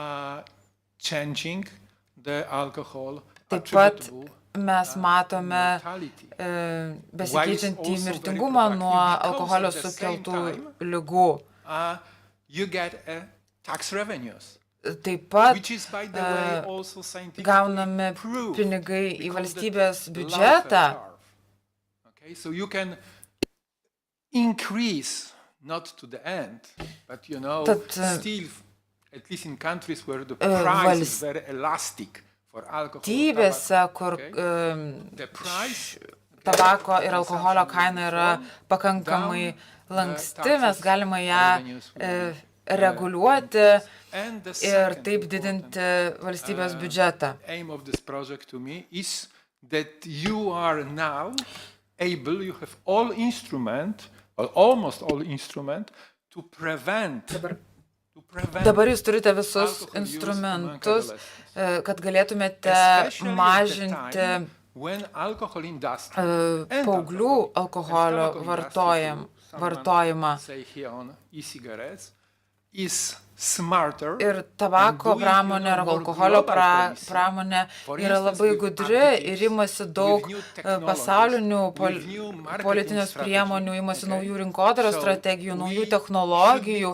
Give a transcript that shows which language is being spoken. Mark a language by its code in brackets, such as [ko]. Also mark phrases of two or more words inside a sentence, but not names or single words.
[lt] Taip pat mes matome besikeičiantį mirtingumą nuo alkoholio sukeltų ligų. Taip pat gauname pinigai į valstybės biudžetą. [en] So you can increase, not to the end, but still, at least in countries where the price is very elastic for alcohol. [lt] Valstybėse, kur tabako ir alkoholio kaina yra pakankamai lanksti, mes galime ją reguliuoti ir taip didinti valstybės biudžetą. [en] Aim of this project to me is that you are now able, you have all instrument, or almost all instrument, to prevent. [lt] Dabar jūs turite visus instrumentus, kad galėtumėte mažinti paauglių alkoholio vartojimą. Ir tabako pramonė ir alkoholio pramonė yra labai gudri ir imasi daug pasaulinių politinius priemonių, imasi naujų rinkodaros strategijų, naujų technologijų.